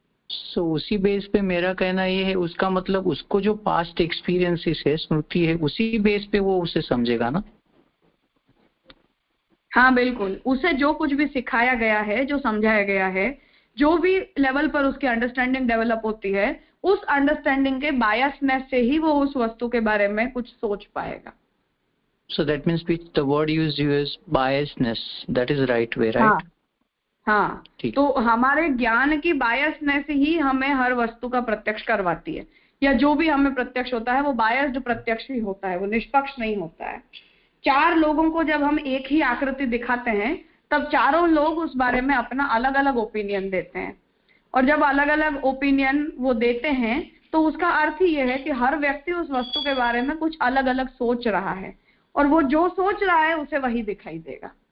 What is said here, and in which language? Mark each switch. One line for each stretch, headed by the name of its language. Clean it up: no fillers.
Hindi: सो उसी बेस पे मेरा कहना ये है, उसका मतलब उसको जो पास्ट एक्सपीरियंसेस है, स्मृति है, उसी बेस पे वो उसे समझेगा ना. हाँ बिल्कुल, उसे जो कुछ भी सिखाया गया है, जो समझाया गया है, जो भी लेवल पर उसकी अंडरस्टैंडिंग डेवलप होती है, उस अंडरस्टैंडिंग के बायसनेस से ही वो उस वस्तु के बारे में कुछ सोच पाएगा.
English: So that means the word used is biasness. That is right way, right?
Hindi: हाँ, तो हमारे ज्ञान की बायसनेस ही हमें हर वस्तु का प्रत्यक्ष करवाती है, या जो भी हमें प्रत्यक्ष होता है वो बायस्ड प्रत्यक्ष ही होता है, वो निष्पक्ष नहीं होता है. 4 लोगों को जब हम एक ही आकृति दिखाते हैं तब चारों लोग उस बारे में अपना अलग अलग ओपिनियन देते हैं, और जब अलग अलग ओपिनियन वो देते हैं तो उसका अर्थ ही ये है कि हर व्यक्ति उस वस्तु के बारे में कुछ अलग अलग सोच रहा है, और वो जो सोच रहा है उसे वही दिखाई देगा.